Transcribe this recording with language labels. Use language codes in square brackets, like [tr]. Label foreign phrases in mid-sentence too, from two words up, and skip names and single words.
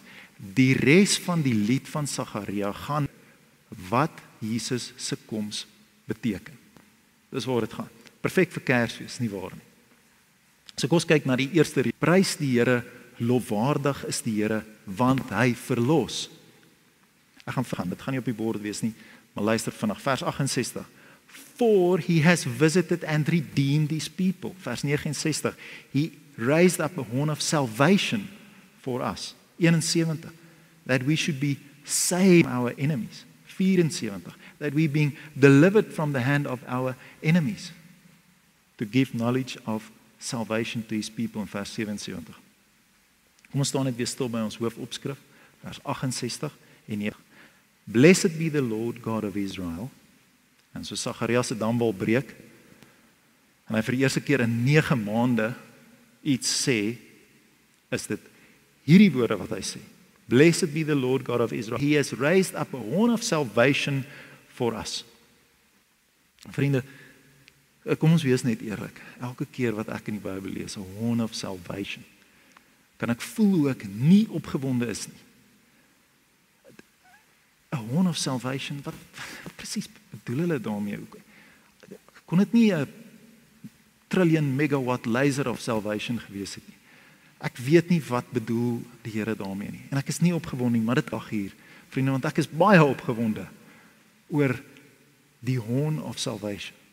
[af] Die res van die lied van Sagaria gaan wat Jesus se koms beteken. Dis waaroor dit gaan. Perfek vir Kersfees, nie waar nie. So kom ons kyk na die eerste reeks. Prys die Here, lofwaardig is die Here, want hy verlos. Ek gaan dit gaan nie op die bord wees nie, maar luister vinnig, vers 68. [en] For he has visited and redeemed his people. [af] Vers 69. [en] He raised up a horn of salvation for us. [af] 71. [en] That we should be saved from our enemies. [af] 74. [en] That we being delivered from the hand of our enemies. To give knowledge of salvation to his people in vers 77. [af] Kom ons staan net weer stil by ons hoofopskrif, vers 68 en 9. [en] Blessed be the Lord God of Israel. [af] En so Sagaria se dam wil breek, en hy vir die eerste keer in 9 maande iets sê, is dit hierdie woorde wat hy sê. [en] Blessed be the Lord God of Israel. He has raised up a horn of salvation for us. [af] Vriende, kom ons wees net eerlik. Elke keer wat ek in die Bybel lees, [en] a horn of salvation, [af] kan ek voel hoe ek nie opgewonde is nie. [en] A horn of salvation, [af] wat presies bedoel hulle daarmee? Kon dit nie 'n [en] trillion megawatt laser of salvation [af] gewees het nie? Ek weet nie wat bedoel die Here daarmee nie. En ek is nie opgewonde nie, maar dit dag hier, vriende, want ek is baie opgewonde oor die [en] horn of salvation.